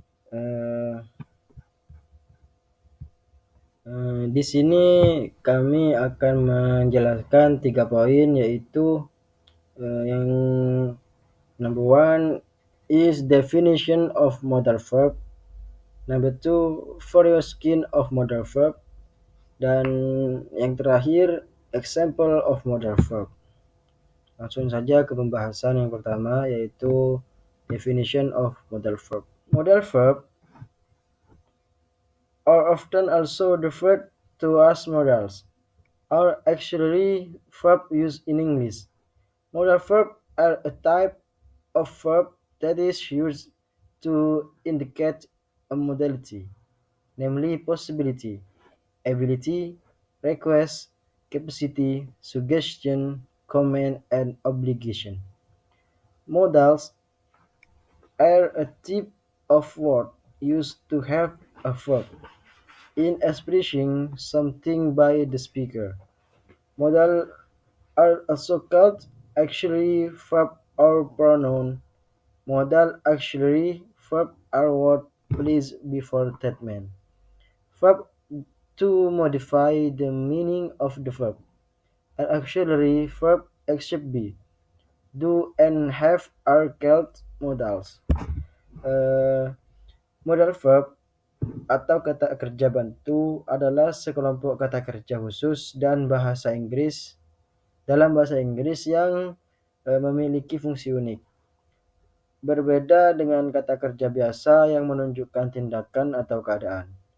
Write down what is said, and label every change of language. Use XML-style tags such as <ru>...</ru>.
<en>Eh,</en> <id>di sini kami akan menjelaskan 3 poin, yaitu yang</id> <en>number one is definition of modal verb, number two variation of modal verb,</en> <id>dan yang terakhir</id> <en>example of modal verb.</en> <id>Langsung saja ke pembahasan yang pertama, yaitu</id> <en>definition of modal verb. Modal verb are often also referred to as modals, are actually verb used in English. Modal verb are a type of verb that is used to indicate a modality, namely possibility, ability, request, capacity, suggestion, command, and obligation. Modals are a type of word used to have a verb in expressing something by the speaker. Modal are also called auxiliary verb or pronoun. Modal auxiliary verb are words placed before statement. Verb to modify the meaning of the verb. An auxiliary verb except be, do, and have are called modals.</en> <id>Uh, Modal verb atau kata kerja bantu adalah sekelompok kata kerja khusus dan dalam bahasa Inggris yang memiliki fungsi unik. Berbeda dengan kata kerja biasa yang menunjukkan tindakan atau keadaan.</id>